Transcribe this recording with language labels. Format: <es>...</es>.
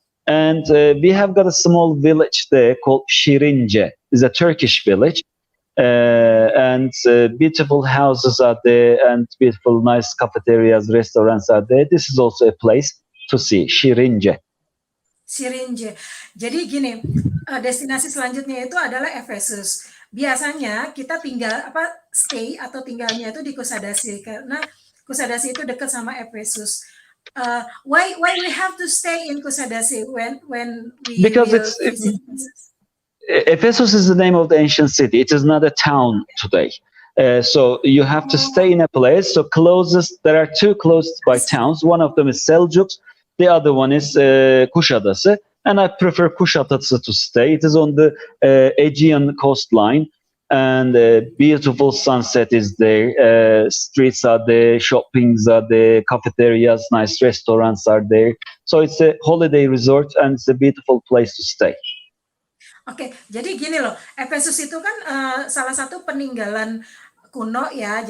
<en>And we have got a small village there called Şirince. It's a Turkish village. And beautiful houses are there, and beautiful, nice cafeterias, restaurants are there. This is also a place to see, Şirince. Şirince.</en> <id>Jadi gini, destinasi selanjutnya itu adalah Efesus. Biasanya kita stay atau tinggalnya itu di Kusadasi karena Kusadasi itu dekat sama Efesus.</id> <en>Why we have to stay in Kusadasi when we visit Efesus? Ephesus is the name of the ancient city. It is not a town today. So you have to stay in a place. So there are two close by towns. One of them is Seljuk. The other one is Kuşadası. And I prefer Kuşadası to stay. It is on the Aegean coastline. And beautiful sunset is there. Streets are there. Shoppings are there. Cafeterias, nice restaurants are there. So it's a holiday resort and it's a beautiful place to stay.</en> <id>Oke, jadi gini loh, Efesus itu kan salah satu peninggalan kuno ya.</id>